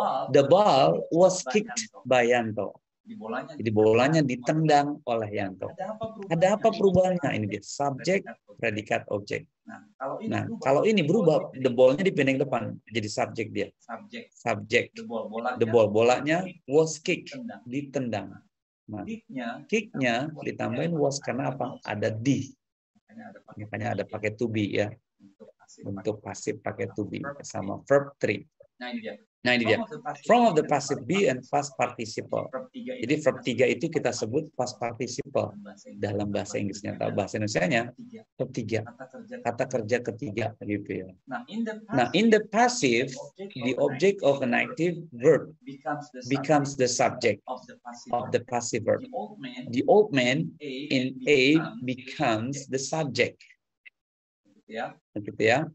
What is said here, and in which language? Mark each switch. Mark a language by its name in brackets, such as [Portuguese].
[English] The ball was kicked by Yanto. [Indonesian] Jadi bolanya ditendang oleh Yanto. Ada apa perubahannya? Ini dia subjek, predikat, objek. Nah, kalau ini berubah, the ball-nya dipindah depan, jadi subjek dia. Subjek. [English] The ball, bolanya was kicked, ditendang. [Indonesian] Nah, kick-nya ditambahin was karena apa? Ada di. Makanya ada pakai to be ya. Untuk pasif pakai to be sama verb 3. Nah, ini dia. [English] From of the passive be and past participle. [Indonesian] Jadi verb 3 itu kita sebut past participle dalam bahasa Inggrisnya. Atau bahasa Indonesianya verb 3. Kata kerja ketiga gitu ya. [English] Nah, in the passive, the object of an active verb becomes the subject of the passive verb. The old man in A becomes the subject. [Indonesian] Gitu ya.